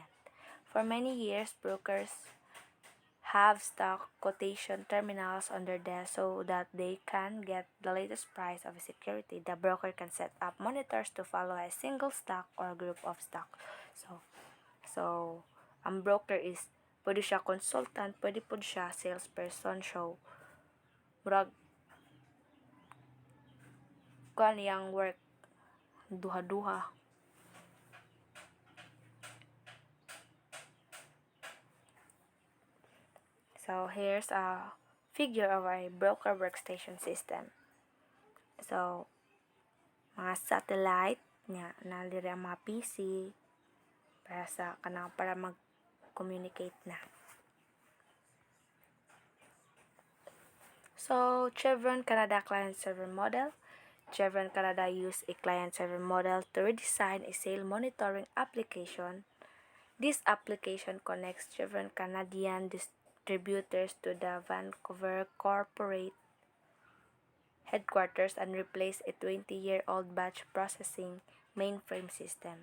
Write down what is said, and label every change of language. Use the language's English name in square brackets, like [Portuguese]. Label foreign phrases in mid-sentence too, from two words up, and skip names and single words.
[English] For many years, brokers have stock quotation terminals on their desk so that they can get the latest price of a security. The broker can set up monitors to follow a single stock or group of stock. [Cebuano] So ang broker is pwede siya consultant, pwede po siya salesperson. So, murag kaniyang work duha-duha. [English] So, here's a figure of a broker workstation system. So, [Cebuano] mga satellite nga naliri ang mga PC para mag-communicate na. [English] So, Chevron Canada client-server model. Chevron Canada used a client-server model to redesign a sale monitoring application. This application connects Chevron Canadian distributors to the Vancouver corporate headquarters and replace a 20-year-old batch processing mainframe system.